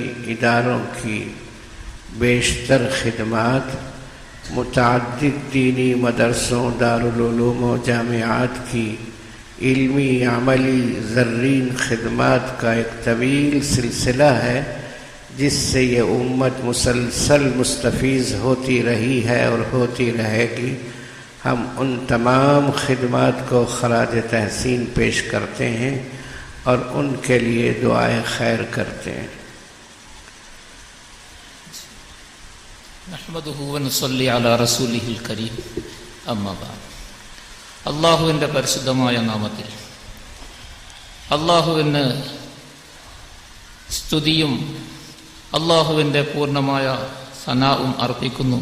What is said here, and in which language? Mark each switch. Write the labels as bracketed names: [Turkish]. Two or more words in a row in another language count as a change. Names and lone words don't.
[Urdu] اداروں کی بیشتر خدمات، متعدد دینی مدرسوں، دارالعلوم و جامعات کی علمی، عملی، زرین خدمات کا ایک طویل سلسلہ ہے جس سے یہ امت مسلسل مستفیض ہوتی رہی ہے اور ہوتی رہے گی. ہم ان تمام خدمات کو خراج تحسین پیش کرتے ہیں اور ان کے لیے دعائے خیر کرتے ہیں. [Arabic] نحمده ونصلي على رسوله الكريم. أما بعد. [Malayalam] അല്ലാഹുവിൻ്റെ പരിശുദ്ധമായ നാമത്തിൽ അല്ലാഹുവിന് സ്തുതിയും അല്ലാഹുവിൻ്റെ പൂർണ്ണമായ സനാഉം അർപ്പിക്കുന്നു.